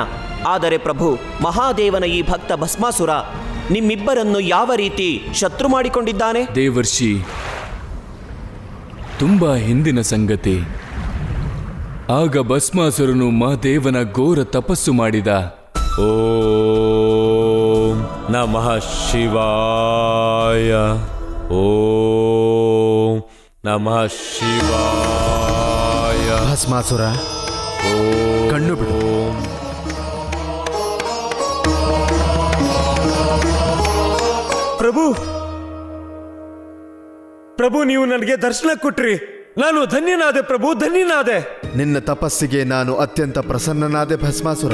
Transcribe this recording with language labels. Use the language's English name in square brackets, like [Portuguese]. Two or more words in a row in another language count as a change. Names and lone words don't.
[Kannada] ಆದರೆ ಪ್ರಭು, ಮಹಾದೇವನ ಈ ಭಕ್ತ ಭಸ್ಮಾಸುರ ನಿಮ್ಮಿಬ್ಬರನ್ನು ಯಾವ ರೀತಿ ಶತ್ರು ಮಾಡಿಕೊಂಡಿದ್ದಾನೆ? ದೇವರ್ಷಿ, ತುಂಬಾ ಹಿಂದಿನ ಸಂಗತಿ. ಆಗ ಭಸ್ಮಾಸುರನು ಮಹಾದೇವನ ಘೋರ ತಪಸ್ಸು ಮಾಡಿದ. [Sanskrit] ಓಂ ನಮಃ ಶಿವಾಯ, ಓಂ ನಮಃ ಶಿವಾಯ. [Kannada] ಭಸ್ಮಾಸುರ, ಕಣ್ಣು ಬಿಡು. ಪ್ರಭು, ಪ್ರಭು, ನೀವು ನನಗೆ ದರ್ಶನ ಕೊಟ್ರಿ. ನಾನು ಧನ್ಯನಾದೆ ಪ್ರಭು, ಧನ್ಯನಾದೆ. ನಿನ್ನ ತಪಸ್ಸಿಗೆ ನಾನು ಅತ್ಯಂತ ಪ್ರಸನ್ನನಾದೆ ಭಸ್ಮಾಸುರ.